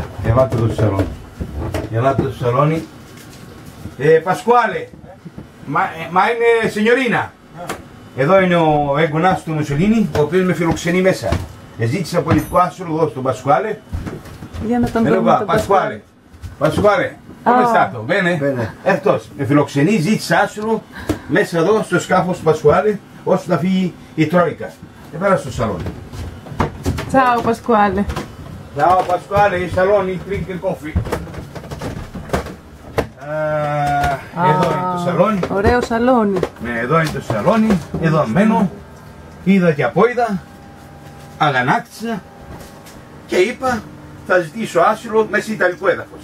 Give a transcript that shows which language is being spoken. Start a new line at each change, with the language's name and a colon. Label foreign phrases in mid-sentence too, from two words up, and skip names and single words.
Greek: Ελάτε εδώ στο σαλόνι. Πασκουάλε. Μα είναι σενιωρίνα. Εδώ είναι ο έγκονας του Μουσολίνη, ο οποίος με φιλοξενεί μέσα. Ζήτησα πολιτικό άσυλο εδώ στον Πασκουάλε. Για να τον δούμε. Πασκουάλε.
Italian: Come è stato? Bene?
Greek: Αυτός με φιλοξενεί, ζήτησα άσυλο μέσα εδώ στο σκάφος του Πασκουάλε, ώστε να φύγει η Τρόικα. Πέρα στο σαλόνι.
Italian: Ciao Pasquale. Ciao Pasquale, i saloni,
English: drink and coffee.
Greek: Εδώ είναι το σαλόνι. Ωραίο σαλόνι. Ναι, εδώ είναι το σαλόνι, εδώ μένω. Είδα και απόειδα, αγανάκτησα και είπα θα ζητήσω άσυλο μέσα σε ιταλικό έδαφος.